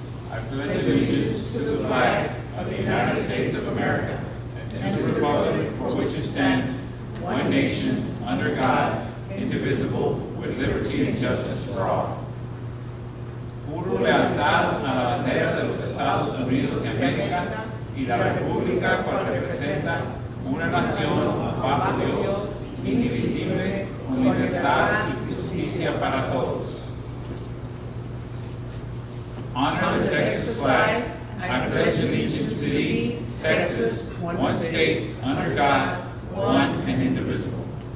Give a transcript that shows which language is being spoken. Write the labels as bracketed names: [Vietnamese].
[English] I pledge allegiance to the flag of the United States of America and to the republic for which it stands, one nation, under God, indivisible, with liberty and justice for all. [Spanish] Juro lealtad a la bandera de los Estados Unidos de América y la república cual representa una nación bajo Dios, indivisible, con libertad y justicia para todos. [English] Honor the Texas flag. I pledge allegiance to thee, Texas, one state, under God, one and indivisible.